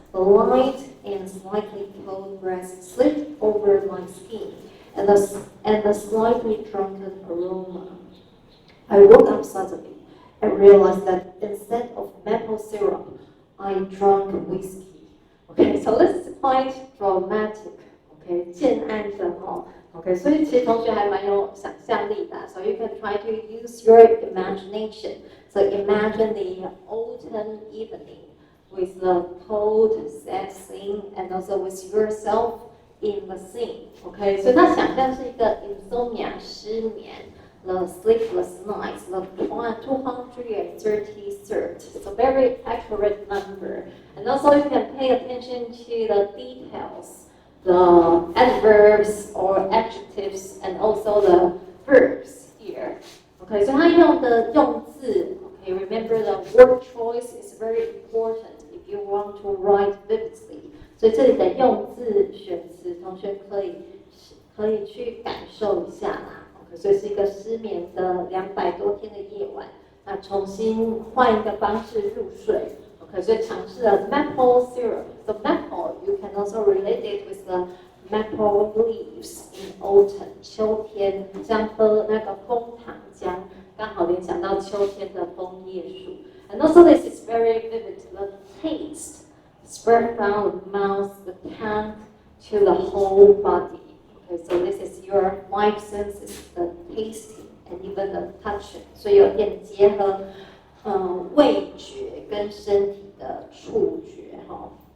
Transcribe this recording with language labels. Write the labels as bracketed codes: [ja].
[en] The light and slightly cold breath slipped over my skin and the slightly drunken aroma. I woke up suddenly and realized that instead of maple syrup, I drank whiskey. Okay, so this is quite dramatic. [zh] Okay, 建安的哦。 Okay, 所以其实同学还蛮有想象力的。 [en] So you can try to use your imagination. So imagine the autumn evening with the cold, sad scene, and also with yourself in the scene. [zh] Okay, 所以他想象是一个 insomnia 失眠。 [en] The sleepless nights, the 233rd, it's a very accurate number. And also you can pay attention to the details, the adverbs or adjectives, and also the verbs here. Okay, so [zh] 他用的用字, [en] okay, remember the word choice is very important if you want to write vividly. [zh] 所以这里的用字选词，同学可以去感受一下啦。所以是一个失眠的200多天的夜晚，那重新换一个方式入睡。 [en] OK， [zh] 所以尝试了 [en] maple syrup. So maple, you can also relate it with the maple leaves in autumn. [zh] 秋天像喝那个枫糖浆，刚好联想到秋天的枫叶树。 [en] And also this is very vivid. The taste spread from the mouth, the tongue to the whole body. Okay, so this is your 5 senses, the tasting and even the touching. [zh] 所以有点结合味觉跟身体的触觉哈。